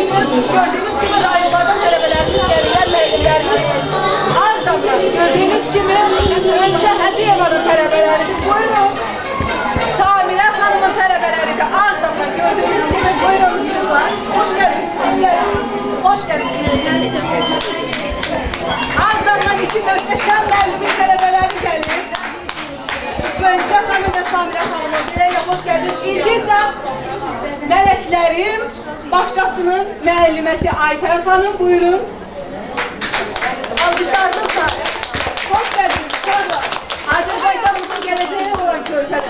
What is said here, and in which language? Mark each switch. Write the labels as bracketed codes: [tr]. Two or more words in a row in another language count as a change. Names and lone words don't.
[tr] Gördüğünüz gibi [az] rayonlardan tələbələrimiz gəlirlər, müəllimlərimiz Ağdamdan. [tr] Gördüğünüz gibi önce [az] Hədiyevanın tələbələri. [tr] Buyurun. [az] Samirə xanımın tələbələri də Ağdamdan. [tr] Gördüğünüz gibi buyurun kızlar. Hoş geldiniz. Hoş geldiniz. [az] Ağdamdan iki möhtəşəm müəllimin tələbələri gəlir. [tr] Önce hanım ve Samirə xanımın dileğiyle hoş geldiniz. İlgi ise Meleklerim Bahçasının müəlliməsi Ayfer Hanım, buyurun. Alkışlarınızla hoş geldiniz. Sonra Azerbaycanımızın geleceği olan körpeler.